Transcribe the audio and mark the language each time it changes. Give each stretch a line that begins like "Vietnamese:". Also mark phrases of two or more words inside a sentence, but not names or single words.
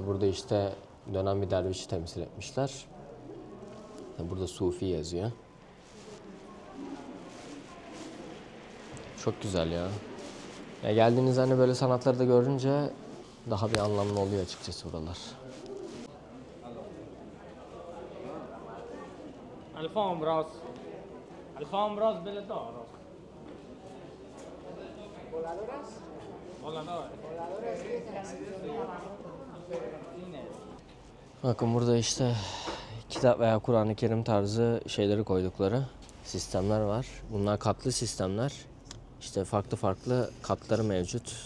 Turkish: Burada işte dönen bir dervişi temsil etmişler. Burada Sufi yazıyor. Çok güzel ya. Ya geldiğinizde hani böyle sanatları da görünce daha bir anlamlı oluyor açıkçası buralar. الفام راس الفام راس بالدار راس voladores Bakın burada işte kitap veya Kur'an-ı Kerim tarzı şeyleri koydukları sistemler var. Bunlar katlı sistemler. İşte farklı farklı katları mevcut.